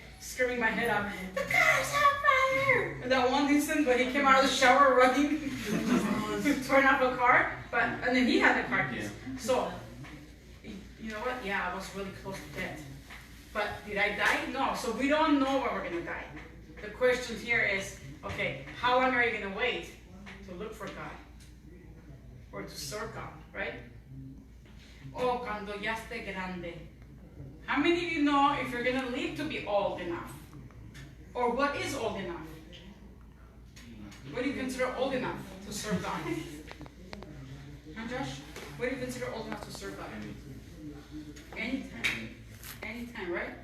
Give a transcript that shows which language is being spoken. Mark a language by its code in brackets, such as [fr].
[en] Screaming my head out, the car's on fire! And that one instant when he came out of the shower running to turn off the car, and then he had the car keys. Yeah. So, you know what? Yeah, I was really close to death. But did I die? No. So we don't know when we're going to die. The question here is, okay, how long are you going to wait to look for God? Or to serve God, right? [es] Oh, cuando ya esté grande. [en] How many of you know if you're going to live to be old enough? Or what is old enough? What do you consider old enough to serve God? Huh, Josh? What do you consider old enough to serve God? Anytime. Anytime, right?